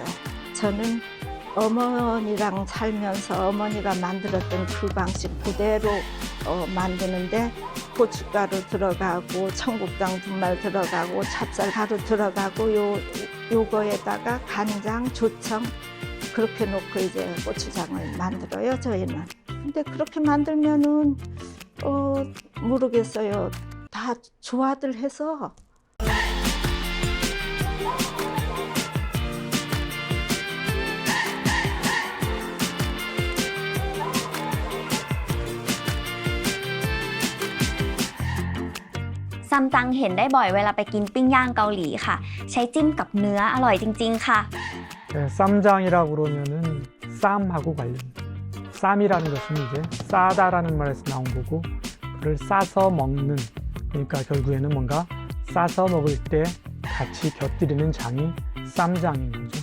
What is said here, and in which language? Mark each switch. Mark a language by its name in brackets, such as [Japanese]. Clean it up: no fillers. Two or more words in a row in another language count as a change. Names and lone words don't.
[Korean] 저는 어머니랑 살면서 어머니가 만들었던 그 방식 그대로 만드는데 고춧가루 들어가고 청국장 분말 들어가고 찹쌀가루 들어가고 요거에다가 간장, 조청 그렇게 놓고 이제 고추장을 만들어요, 저희는. 근데 그렇게 만들면은 모르겠어요. 다 좋아들 해서 [Thai] ซัมจังเห็นได้บ่อยเวลาไปกินปิ้งย่างเกาหลีค่ะ ใช้จิ้มกับเนื้ออร่อยจริงๆค่ะ [Korean] 쌈장이라고 그러면은 쌈하고 관련. 쌈이라는 것은 이제 싸다라는 말에서 나온 거고, 그를 싸서 먹는, 그러니까 결국에는 뭔가 싸서 먹을 때 같이 곁들이는 장이 쌈장인 거죠.